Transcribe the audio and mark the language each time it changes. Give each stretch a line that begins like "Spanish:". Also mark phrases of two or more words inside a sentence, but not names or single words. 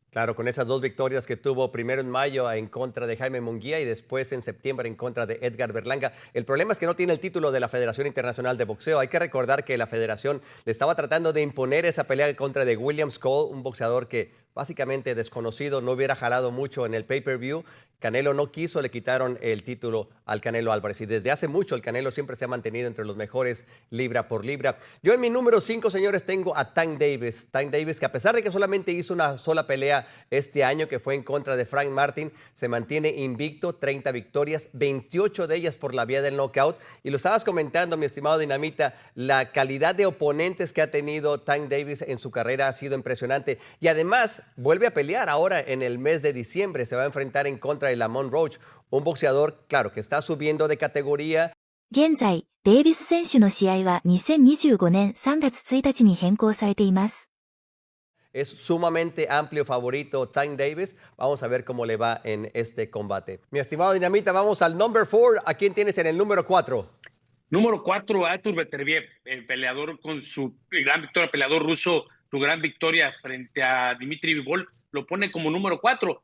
Spanish: Claro, con esas dos victorias que tuvo, primero en mayo en contra de Jaime Munguía y después en septiembre en contra de Edgar Berlanga. El problema es que no tiene el título de la Federación Internacional de Boxeo. Hay que recordar que la federación le estaba tratando de imponer esa pelea en contra de William Cole, un boxeador que básicamente desconocido, no hubiera jalado mucho en el pay-per-view. Canelo no quiso, le quitaron el título al Canelo Álvarez, y desde hace mucho el Canelo siempre se ha mantenido entre los mejores libra por libra. Yo en mi número 5, señores, tengo a Tank Davis. Tank Davis, que a pesar de que solamente hizo una sola pelea este año, que fue en contra de Frank Martin, se mantiene invicto, 30 victorias, 28 de ellas por la vía del knockout. Y lo estabas comentando, mi estimado Dinamita, la calidad de oponentes que ha tenido Tank Davis en su carrera ha sido impresionante. Y además vuelve a pelear ahora en el mes de diciembre, se va a enfrentar en contra de Lamont Roach, un boxeador, claro, que está subiendo de categoría,
Japanese: 現在、デイビス選手の試合は2025年3月1日に変更されています。
Spanish: Es sumamente amplio favorito Tank Davis. Vamos a ver cómo le va en este combate. Mi estimado Dinamita, vamos al number 4. ¿A quién tienes en el número 4? Número 4, Artur Beterbiev, el peleador con su gran victoria, peleador ruso, su gran victoria frente a Dmitry Bivol, lo pone como número 4.